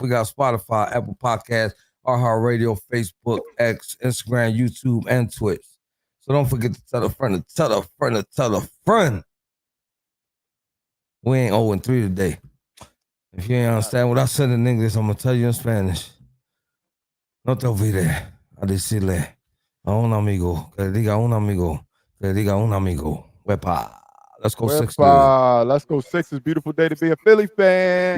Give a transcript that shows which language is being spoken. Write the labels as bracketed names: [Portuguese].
[English] We got Spotify, Apple Podcasts, iHeartRadio, Facebook, X, Instagram, YouTube, and Twitch. So don't forget to tell a friend, to tell a friend, to tell a friend. We ain't 0-3 today. If you ain't understand what I said in English, I'm going to tell you in Spanish. [Spanish] No te olvides a decirle a un amigo que diga un amigo que diga un amigo. [English] Wepa. Let's go Sixers. Let's go Sixers. Beautiful day to be a Philly fan.